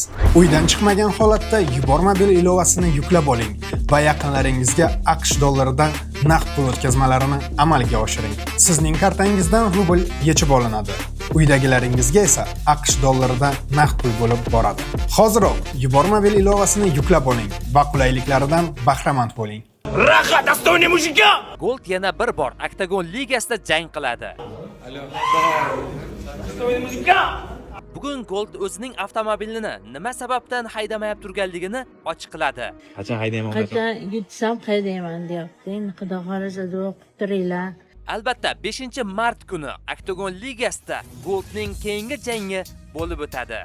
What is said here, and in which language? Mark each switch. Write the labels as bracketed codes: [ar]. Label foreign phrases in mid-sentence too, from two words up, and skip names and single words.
[uz] Uydan chiqmagan holatda yuborma bil ilovasini yuklab oling va yaqinlaringizga AQSh dollaridan naqd pul o'tkazmalarini amalga oshiring. Sizning kartangizdan rubl yechib olinadi. Uydagilaringizga esa AQSh dollaridan naqd pul bo'lib boradi. Hoziroq yuborma bil ilovasini yuklab oling va qulayliklaridan bahramand bo'ling. [ru] Raha, достойный мужика! [uz] Gold yana bir bor Oktagon ligasida jang qiladi. [ru] Достойный мужика! [uz] Bugun Gold o'zining avtomobilini nima sababdan haydamayap turganligini ochiqladi. Qachon haydayman? Qachon yutsam haydayman deyapti. Xudo xolasa duo qilib turinglar. Albatta 5-mart kuni Oktagon ligasida Goldning keyingi jangi bo'lib o'tadi.